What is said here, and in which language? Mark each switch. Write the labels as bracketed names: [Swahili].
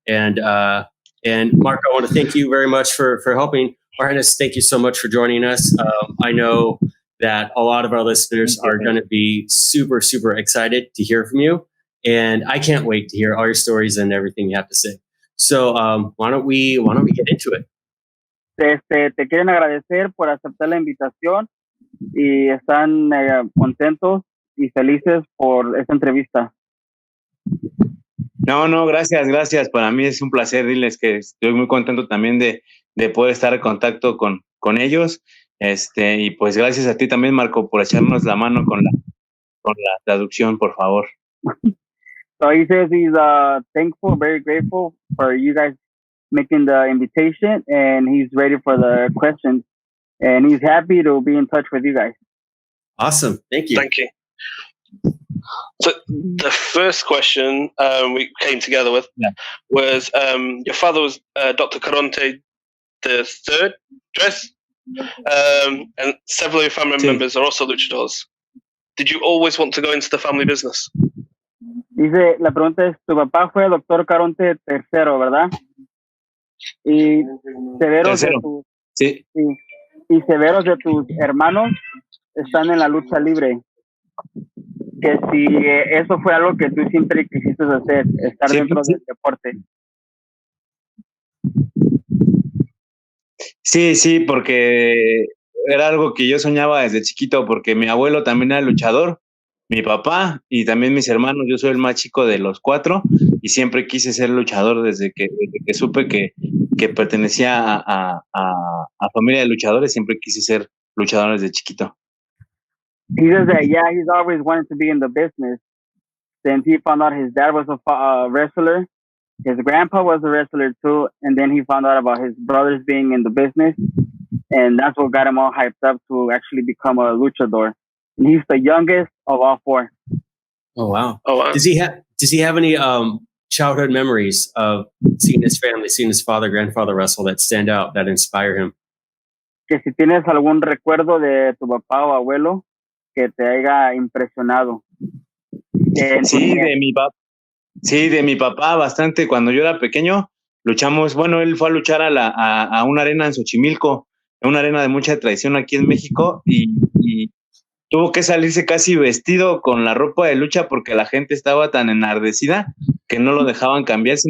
[English] And Mark, I want to thank you very much for helping. Argenis, thank you so much for joining us. I know that a lot of our listeners are going to be super, super excited to hear from you. And I can't wait to hear all your stories and everything you have to say. So why don't we get into it? [Spanish] Te quieren agradecer por aceptar la invitación y están contentos y felices por esta entrevista. No, gracias. Para mí es un placer decirles que estoy muy contento también de poder estar en contacto con ellos. Y pues gracias a ti también, Marco, por echarnos la mano con la traducción, por favor. [English] So he says he's thankful, very grateful for you guys making the invitation, and he's ready for the questions, and he's happy to be in touch with you guys. Awesome. Thank you. Thank you. So the first question we came together with was your father was Dr. Caronte the third, And several of your family members are also luchadors. Did you always want to go into the family business? [Spanish] Dice, la pregunta es, tu papá fue doctor Caronte tercero, ¿verdad? Y severos Tercero. de tus, Sí. sí, y severos de tus hermanos están en la lucha libre. Que si eso fue algo que tú siempre quisiste hacer, estar dentro del deporte. Sí, porque era algo que yo soñaba desde chiquito, porque mi abuelo también era luchador, mi papá y también mis hermanos. Yo soy el más chico de los 4 y siempre quise ser luchador desde que supe que pertenecía a familia de luchadores. Siempre quise ser luchador desde chiquito. [English] He says that, yeah, he's always wanted to be in the business. Since he found out his dad was a wrestler, his grandpa was a wrestler too, and then he found out about his brothers being in the business, and that's what got him all hyped up to actually become a luchador. And he's the youngest of all 4. Oh wow! Oh wow! Does he have any childhood memories of seeing his family, seeing his father, grandfather wrestle that stand out, that inspire him? [Spanish] Que si tienes algún recuerdo de tu papá o abuelo que te haya impresionado. Sí, de mi papá bastante. Cuando yo era pequeño, luchamos. Bueno, él fue a luchar a una arena en Xochimilco, una arena de mucha tradición aquí en México, y tuvo que salirse casi vestido con la ropa de lucha porque la gente estaba tan enardecida que no lo dejaban cambiarse.